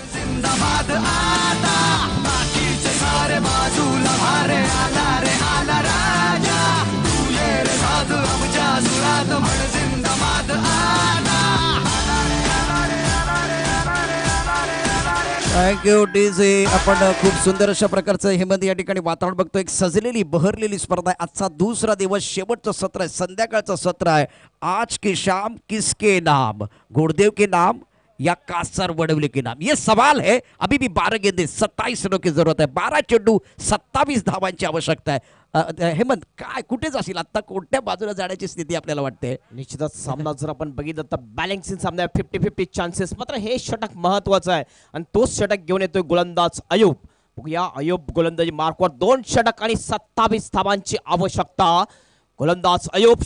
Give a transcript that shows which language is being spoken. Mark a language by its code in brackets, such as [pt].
[mr] जिंदाबाद आता बाकीचे सारे बाजूला भारे आला रे आला राजा तू ये रे साधू आमच्या सुरात म्हण जिंदाबाद आता [en] Thank you DJ. [mr] आपण खूप सुंदर अशा प्रकारचं हेमंत या ठिकाणी वातावरण बघतो. एक सजलेली बहरलेली स्पर्धा आहे. आजचा दुसरा दिवस, शेवटचं सत्र आहे, संध्याकाळचं सत्र आहे. [hi] आज की शाम किसके नाम, गुरुदेव के नाम या कासर वडवले के नाम, ये सवाल है. अभी भी 12 गेंदे 27 रनों की जरूरत है. [mr] 12 चेंडू 27 धावांची आवश्यकता आहे. हेमंत, काय कुठे जाशील आता, कोणत्या बाजूला जाण्याची स्थिती आपल्याला वाटते? निश्चितच सामना जर आपण बघितलं तर बॅलन्सिंग सामना आहे. 50-50 चान्सेस. मात्र हे षटक महत्वाचं आहे आणि तोच षटक घेऊन येतोय गोलंदाज अयूब. बघूया, अयूब गोलंदाजी मार्कवर 2 षटक आणि 27 धावांची आवश्यकता. गोलंदाज अयूब.